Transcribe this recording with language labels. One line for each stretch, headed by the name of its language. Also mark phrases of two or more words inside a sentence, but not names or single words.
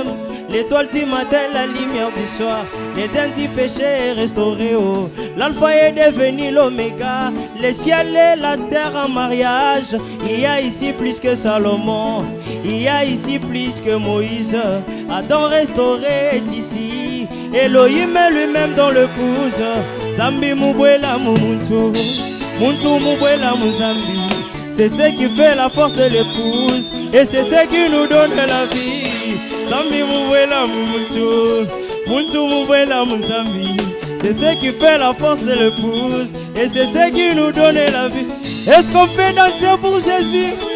French: L'étoile du matin, la lumière du soir. L'éden du péché est restauré. Oh. L'alpha est devenu l'oméga. Le ciel et la terre en mariage. Il y a ici plus que Salomon. Il y a ici plus que Moïse. Adam restauré est ici. Elohim est lui-même dans l'épouse.
Luba-Lulua: Zambi mubwela muntu, muntu mubwela muzambi.
French: C'est ce qui fait la force de l'épouse et c'est ce qui nous donne la vie.
Luba-Lulua: Zambi mubwela muntu, muntu mubwela muzambi.
French: C'est ce qui fait la force de l'épouse et c'est ce qui nous donne la vie. Est-ce qu'on peut danser pour Jésus?